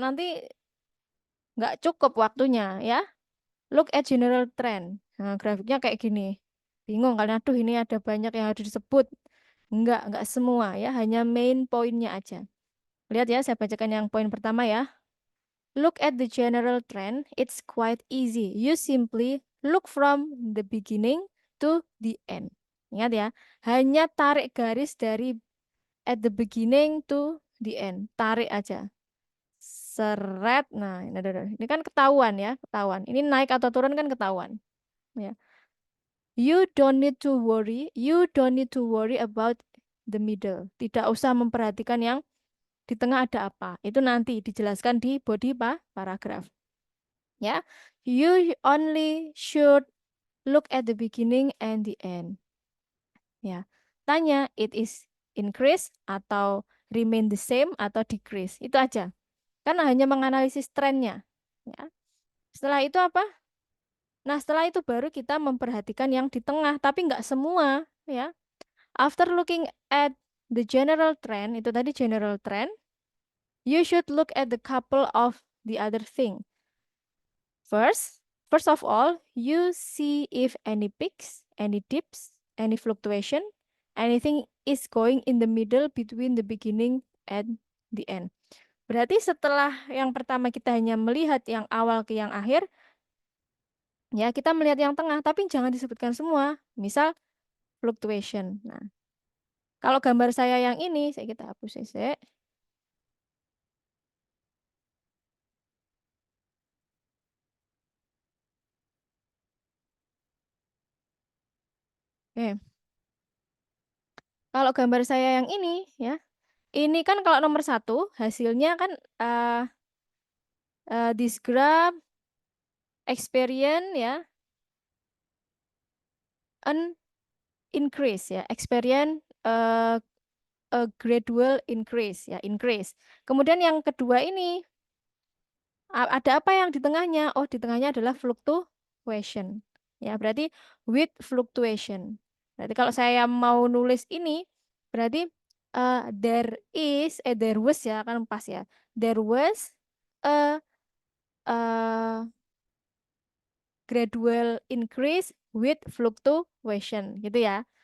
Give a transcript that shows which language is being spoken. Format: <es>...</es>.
<id>Nanti nggak cukup waktunya ya.</id> <en>Look at general trend.</en> <id>Nah, grafiknya kayak gini. Bingung karena aduh ini ada banyak yang harus disebut. Enggak semua ya, hanya main poinnya aja. Lihat ya, saya bacakan yang poin pertama ya.</id> <en>Look at the general trend. It's quite easy. You simply look from the beginning to the end.</en> <id>Ingat ya, hanya tarik garis dari</id> <en>at the beginning to the end.</en> <id>Tarik aja. Seret. Nah, ini kan ketahuan ya, ketahuan. Ini naik atau turun kan ketahuan.</id> <en>Ya. You don't need to worry. You don't need to worry about the middle.</en> <id>Tidak usah memperhatikan yang di tengah ada apa. Itu nanti dijelaskan di body paragraph.</id> <en>Ya, you only should look at the beginning and the end. Ya, tanya it is increase atau remain the same atau decrease.</en> <id>Itu aja. Karena hanya menganalisis trennya. Ya. Setelah itu apa? Nah, setelah itu baru kita memperhatikan yang di tengah, tapi nggak semua. Ya.</id> <en>After looking at the general trend,</en> <id>itu tadi</id> <en>general trend, you should look at the couple of the other thing. First of all, you see if any peaks, any dips, any fluctuation, anything is going in the middle between the beginning and the end.</en> <id>Berarti setelah yang pertama kita hanya melihat yang awal ke yang akhir, ya kita melihat yang tengah, tapi jangan disebutkan semua. Misal fluctuation. Nah, kalau gambar saya yang ini, saya kita hapus ya. Oke. Kalau gambar saya yang ini, ya, ini kan kalau nomor 1 hasilnya kan</id> <en>this graph experience</en> <id>ya an increase ya,</id> <en>experience a gradual increase</en> <id>ya, increase. Kemudian yang kedua ini ada apa yang di tengahnya? Oh, di tengahnya adalah fluctuation. Ya, berarti with fluctuation. Berarti kalau saya mau nulis ini berarti</id> <en>there was</en> <id>ya kan pas ya.</id> <en>There was a gradual increase with fluctuation</en> <id>gitu ya.</id>